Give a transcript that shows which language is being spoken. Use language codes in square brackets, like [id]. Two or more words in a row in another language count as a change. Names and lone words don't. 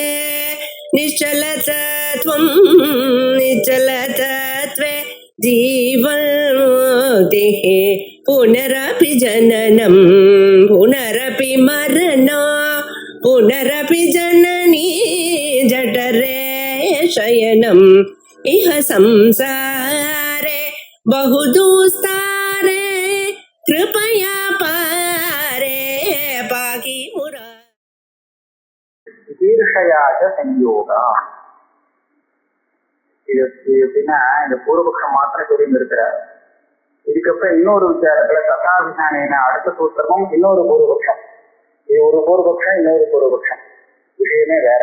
[sa] निश्चलतत्वं निश्चलतत्वे जीवन्मुक्तिः पुनरपि जननं पुनरपि मरणं पुनरपि जननी जठरे शयनम् इह संसारे बहुदुस्तारे कृपया पारे पाहि मुरा தீர்ஷயாச்ச சம்யோகா. [ta] இது எப்படின்னா இந்த பூர்வபக்ஷம் மாத்திரம் சொல்லி இருக்கிறார். இதுக்கப்புறம் இன்னொரு விசாரத்துல ததாபிதானேன அடுத்த சூத்திரமும் இன்னொரு பூர்வபக்ஷம். இது ஒரு பூர்வபக்ஷம், இன்னொரு பூர்வபக்ஷம், விஷயமே வேற.